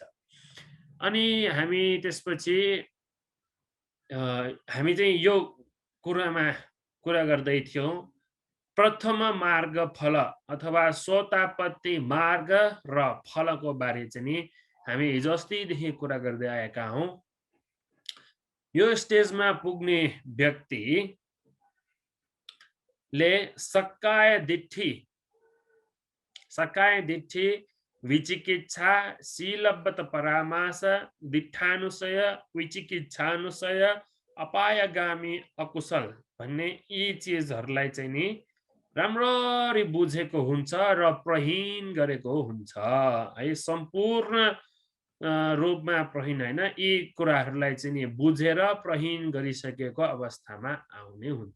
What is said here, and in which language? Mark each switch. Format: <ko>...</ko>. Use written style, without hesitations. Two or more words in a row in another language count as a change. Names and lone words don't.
<ne>अनि हामी त्यसपछि हामी चाहिँ यो कुरा गर्दै थियौं प्रथम मार्ग फल अथवा सोतापत्ति मार्ग र फलको बारे चाहिँ नि हामी हिजो अस्तिदेखि कुरा गर्दै आएका हौं। यो स्टेजमा पुग्ने व्यक्तिले</ne> <pi>सक्काय दिट्ठी, विचिकित्सा, शीलबद्ध परामास, दिट्ठानुसय, विचिकित्सानुसय, अपायगामी अकुशल</pi> <ne>भन्ने यी चीजहरुलाई चाहिँ नि राम्ररी बुझेको हुन्छ र प्रहीन गरेको हुन्छ है। सम्पूर्ण रूपमा प्रहीन हैन, यी कुराहरुलाई चाहिँ नि बुझेर प्रहीन गरिसकेको अवस्थामा आउने हुन्छ।</ne>